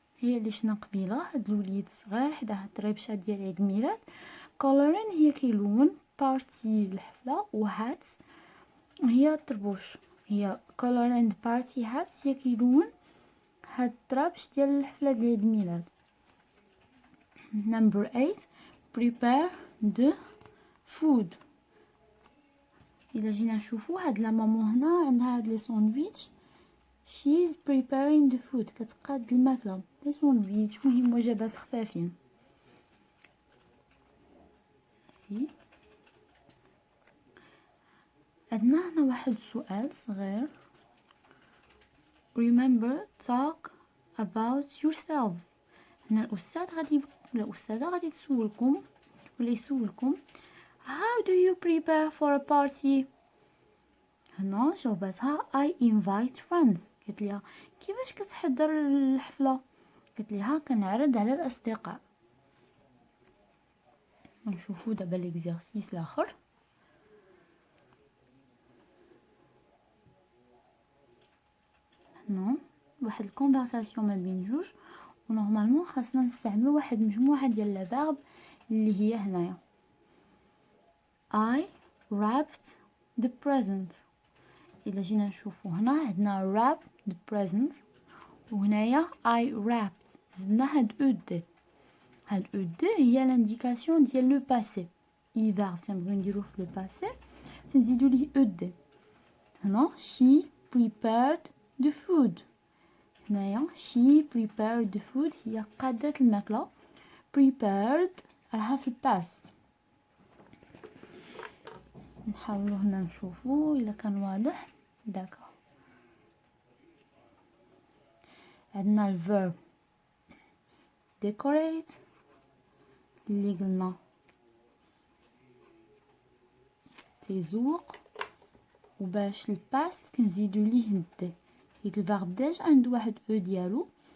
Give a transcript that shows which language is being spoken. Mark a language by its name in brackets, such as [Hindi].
[Arabic] هي اللي شنا قبيله هاد الوليد صغير حدا الطريبشه ديال عيد الميلاد. coloring هي كيلون، بارتي الحفله، وهاتس هي الطربوش. هي color and party hats هي كيلون هاد الطرابش ديال الحفله ديال عيد الميلاد. [English] number 8 prepare the food. [Arabic] الا جينا نشوفوا هاد لا مامون هنا عندها هاد لي ساندويتش، she's preparing the food، كتقاد الماكله لي ساندويتش، مهم وجبات خفافين. عندنا هنا واحد السؤال صغير، remember talk about yourselves. هنا الاستاذ غادي ولا الاستاذه غادي تسولكم ولا يسولكم how do you prepare for a party. [English] هنا جاوباتها I invite friends. [Arabic] قالت ليها كيفاش كتحضر الحفله؟ قالت ليها كنعرض على الاصدقاء. نشوفوا دابا ليكزارسيس الاخر. هنا واحد الكونفرساسيون ما بين جوج، ونورمالمون خاصنا نستعملوا واحد مجموعه ديال لا فيرب اللي هي هنايا. [English] I wrapped the present. [Arabic] الا جينا نشوفوا هنا عندنا wrap the present، وهنايا I wrapped زدنا هاد او دي. هاد او دي هي لانديكاسيون ديال لو باسي. اي فيرب تنبغيو نديرو في لو باسي تنزيدو ليه او دي. [English] هنا she prepared the food. [Arabic] هنايا she prepared the food هي قادت الماكله. prepared راها في الباس. نحاولوا هنا نشوفوا الا كان واضح. داكا عندنا الفيرب decorate اللي قلنا تيزوق، وباش الباست كنزيدو ليه دي، حيت الفيرب ديجا عنده واحد او ديالو.